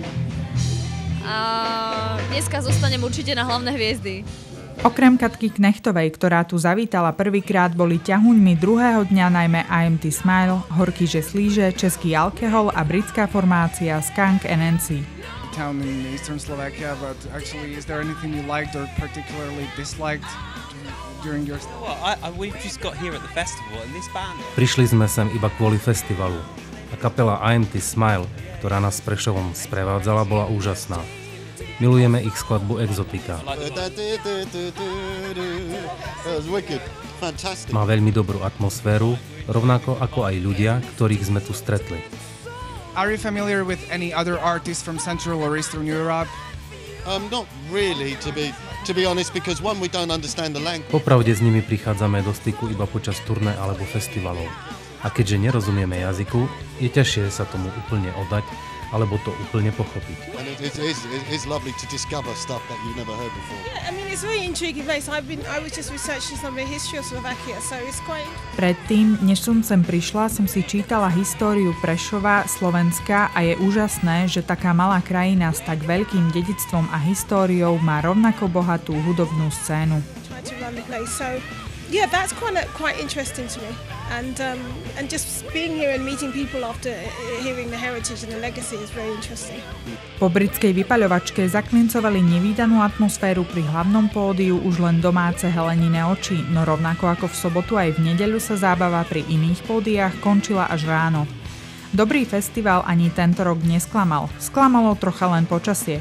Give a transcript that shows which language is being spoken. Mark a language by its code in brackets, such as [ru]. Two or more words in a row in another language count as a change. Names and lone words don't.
[sk] A dneska zostanem určite na Hlavné hviezdy. Okrem Katky Knechtovej, ktorá tu zavítala prvýkrát, boli ťahuňmi druhého dňa najmä IMT Smile, Horký že slíže, Český Alkohol a britská formácia Skunk NNC. [en] Town in eastern Slovakia, but actually is there anything you liked or particularly disliked during your stay? We've just got here at the festival and this band. [sk] Prišli sme sem iba kvôli festivalu a kapela IMT Smile, ktorá nás s Prešovom sprevádzala, bola úžasná. Milujeme ich skladbu Exotika. Má veľmi dobrú atmosféru, rovnako ako aj ľudia, ktorých sme tu stretli. [en] Are you familiar with any other artists from Central or Eastern Europe? Not really, to be honest, because one, we don't understand the language. [sk] Popravde s nimi prichádzame do styku iba počas turné alebo festivalov. A keďže nerozumieme jazyku, je ťažšie sa tomu úplne oddať alebo to úplne pochopiť. [en] And it's lovely to discover stuff that you've never heard before. Yeah, I mean it's a really intriguing place. I was just researching some of the history of Slovakia, so it's quite. [sk] Predtým, než som sem prišla, som si čítala históriu Prešova, Slovenska a je úžasné, že taká malá krajina s tak veľkým dedičstvom a históriou má rovnako bohatú hudobnú scénu. [en] Yeah, that's quite interesting to me, and just being here and meeting people after hearing the heritage and the legacy is very interesting. [sk] Po britskej vypaľovačke zaklincovali nevídanú atmosféru pri hlavnom pódiu už len domáce Helenine oči, no rovnako ako v sobotu aj v nedeľu sa zábava pri iných pódiách končila až ráno. Dobrý festival ani tento rok nesklamal, sklamalo trocha len počasie.